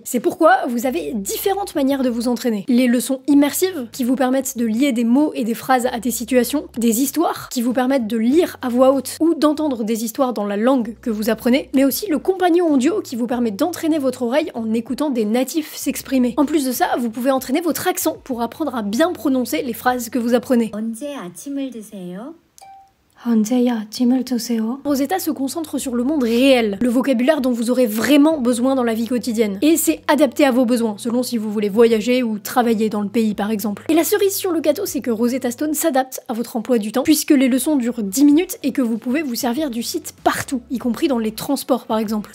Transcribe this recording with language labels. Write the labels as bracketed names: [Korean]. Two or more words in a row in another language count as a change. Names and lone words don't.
[French] C'est pourquoi vous avez différentes manières de vous entraîner. Les leçons immersives, qui vous permettent de lier des mots et des phrases à des situations, des histoires, qui vous permettent de lire à voix haute ou d'entendre des histoires dans la langue que vous apprenez, mais aussi le compagnon audio qui vous permet d'entraîner votre oreille en écoutant des natifs s'exprimer. En plus de ça, vous pouvez entraîner votre accent pour apprendre à bien prononcer les phrases que vous apprenez. [Korean] 언제 아침을 드세요? 언제야 아침을 드세요? [French] Rosetta se concentre sur le monde réel, le vocabulaire dont vous aurez vraiment besoin dans la vie quotidienne. Et c'est adapté à vos besoins, selon si vous voulez voyager ou travailler dans le pays par exemple. Et la cerise sur le gâteau, c'est que Rosetta Stone s'adapte à votre emploi du temps, puisque les leçons durent 10 minutes et que vous pouvez vous servir du site partout, y compris dans les transports par exemple.